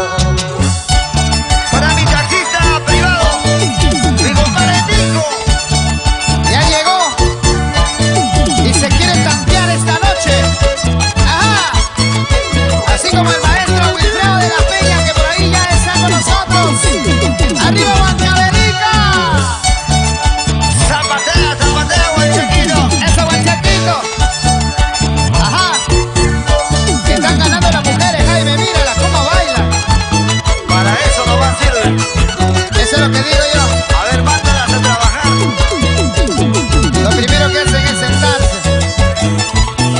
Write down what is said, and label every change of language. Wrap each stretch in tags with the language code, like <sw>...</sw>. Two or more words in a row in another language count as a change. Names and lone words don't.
<es>Para mi taxista privado, mi compadre Nico. ¡Ya llegó! Y se quiere tantear esta noche. ¡Ajá! Así como el maestro Wilfredo de la Peña, que por ahí ya está con nosotros. ¡Arriba, Guancabelica! Zapatea, zapatea, guanchaquito. ¡Eso, guanchaquito! ¡Ajá! Que están ganando las mujeres, Jaime, míralas cómo bailan. Para eso no va a servir. Eso es lo que digo yo. A ver, mándalas a trabajar. Lo primero que hacen es sentarse.</es>